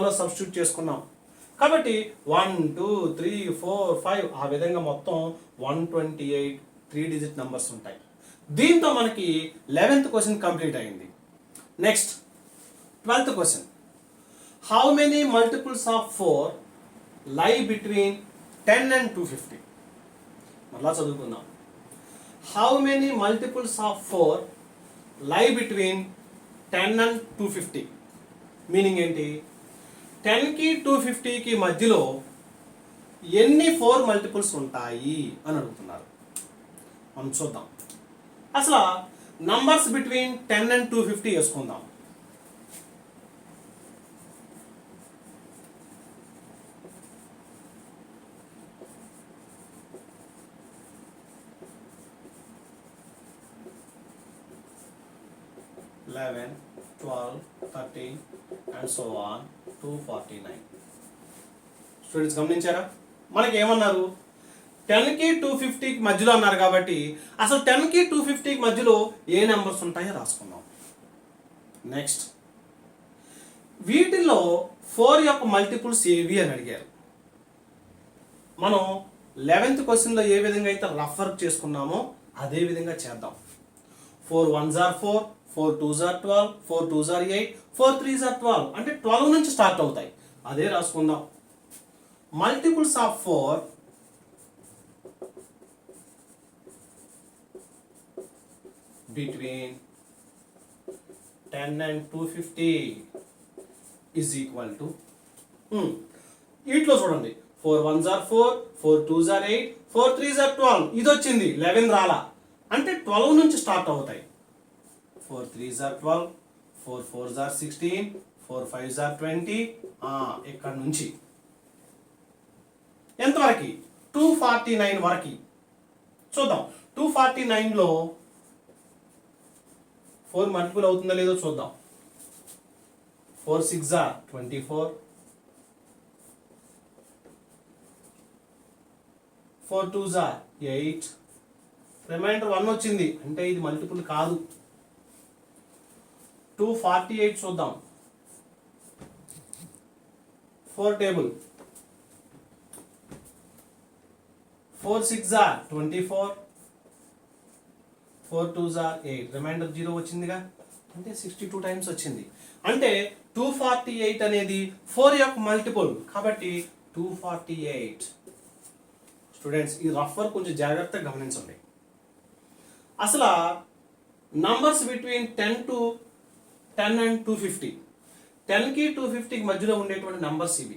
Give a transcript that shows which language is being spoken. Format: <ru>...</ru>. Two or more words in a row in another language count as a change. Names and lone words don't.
<te>ఫార్ములాలో సబ్స్టిట్యూట్ చేసుకున్నాం. కాబట్టి 1 2 3 4 5 ఆ విధంగా మొత్తం 128 3</te> <en>digit numbers</en> <te>ఉంటాయి. దీంతో మనకి 11th</te> <en>question complete</en> <te>అయింది.</te> <en>next 12th question, how many multiples of 4 lie between 10 and 250?</en> <te>మళ్ళా చదువుకుందాం.</te> <en>how many multiples of 4 lie between 10 and 250?</en> <te>మీనింగ్ ఏంటి? 10కి 250కి మధ్యలో ఎన్ని 4 మల్టిపుల్స్ ఉంటాయి అని అడుగుతున్నారు. మనం చూద్దాం. అసలు</te> <en>numbers between 10 and 250</en> <te>వేసుకుందాం.</te> <en>Eleven, 12, 13 and so on 249.</en> <te>స్టూడెంట్స్ గమనించారా? మనకి ఏమన్నారు? 10కి 250కి మధ్యలో అన్నారు కాబట్టి అసలు 10కి 250కి మధ్యలో ఏ నెంబర్స్ ఉంటాయో రాసుకుందాం. నెక్స్ట్, వీటిల్లో 4 యొక్క మల్టిపుల్స్ ఏవి అని అడిగారు. మనం 11th క్వశ్చన్లో ఏ విధంగా అయితే</te> <en>rough work</en> <te>చేసుకున్నామో అదే విధంగా చేద్దాం.</te> <en>4 1s are 4, 4 2s are 12, 4 2s are 8, 4 3s are 12,</en> <te>అంటే 12 నుంచి స్టార్ట్ అవుతాయి. అదే రాసుకుందాం.</te> <en>multiples of 4 between 10 and 250 is equal to</en> <te>వీటిలో చూడండి,</te> <en>4 1s are 4, 4 2s are 8, 4 3s are 12.</en> <te>ఇది వచ్చింది, 11 రాలా, అంటే 12 నుంచి స్టార్ట్ అవుతాయి.</te> <en>4 3s are 12, 4 4s are 16, 4 5s are 20.</en> <te>ఇక్కడ నుంచి ఎంతవరకు? 249 వరకు. చూద్దాం 249లో 4 మల్టిపుల్ అవుతుందో లేదో చూద్దాం.</te> <en>4 6s are 24, 4 2s are 8,</en> <te>రిమైండర్ 1 వచ్చింది, అంటే ఇది మల్టిపుల్ కాదు.</te> <en>248 చూద్దాం. 4 టేబుల్, 4 6s are 24, 4 2s are 8,</en> <te>రిమైండర్ 0 వచ్చిందిగా, అంటే 62 టైమ్స్ వచ్చింది. అంటే 248 అనేది 4 యొక్క మల్టిపుల్, కాబట్టి 248. స్టూడెంట్స్, ఈ</te> <en>rough work</en> <te>కొంచెం జాగ్రత్తగా గమనించండి. అసలు</te> <en>numbers between 10 and 250,</en> <te>10కి 250కి మధ్యలో ఉండేటువంటి నంబర్స్ ఇవి.</te>